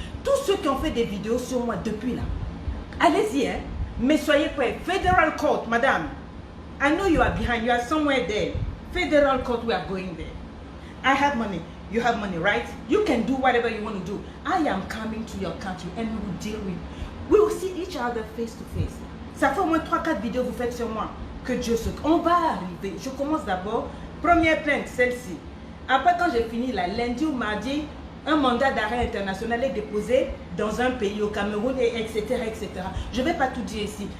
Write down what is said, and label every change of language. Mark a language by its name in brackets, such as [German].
[French] Tous ceux qui ont fait des vidéos sur moi depuis là, allez-y, hein. Mais soyez prêts. [English] Federal Court, madame. I know you are behind. You are somewhere there. Federal Court, we are going there. I have money. You have money, right? You can do whatever you want to do. I am coming to your country and we will deal with. We will see each other face to face. [French] Ça fait au moins 3-4 vidéos que vous faites sur moi. Que Dieu se... On va arriver. Je commence d'abord. Première plainte, celle-ci. Après, quand j'ai fini là, lundi ou mardi, un mandat d'arrêt international est déposé dans un pays, au Cameroun, etc., etc. Je ne vais pas tout dire ici.